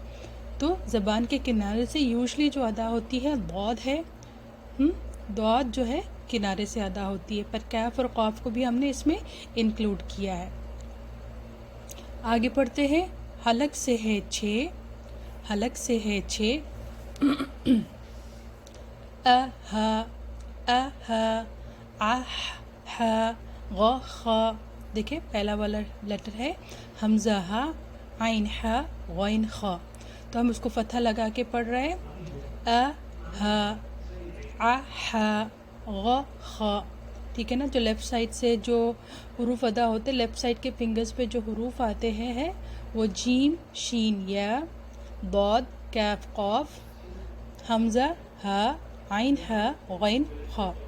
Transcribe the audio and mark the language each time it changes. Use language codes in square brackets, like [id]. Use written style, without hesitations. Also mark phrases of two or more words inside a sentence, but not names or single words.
[ur] تو زبان کے کنارے سے یوزلی جو ادا ہوتی ہے ضاد ہے، ضاد جو ہے کنارے سے ادا ہوتی ہے، پر کیف اور قاف کو بھی ہم نے اس میں انکلوڈ کیا ہے۔ آگے پڑھتے ہیں، حلق سے ہے 6، حلق سے ہے 6، [ar] ا ہ، ا ہ، ا ح، غ خ۔ [ur] دیکھیں پہلا والا لیٹر ہے حمزہ ہ، عین ح، غین خ۔ تو ہم اس کو فتحہ لگا کے پڑھ رہے ہیں، [ar] ا ہ، ا ح، غ خ، [ur] ٹھیک ہے نا۔ جو [en] left side [ur] سے جو حروف ادا ہوتے، [en] left side [ur] کے فنگرز پہ جو حروف آتے ہیں وہ جیم، شین، یا، ضاد، کیف، قاف، حمزہ ہ، عین ح، غین خ۔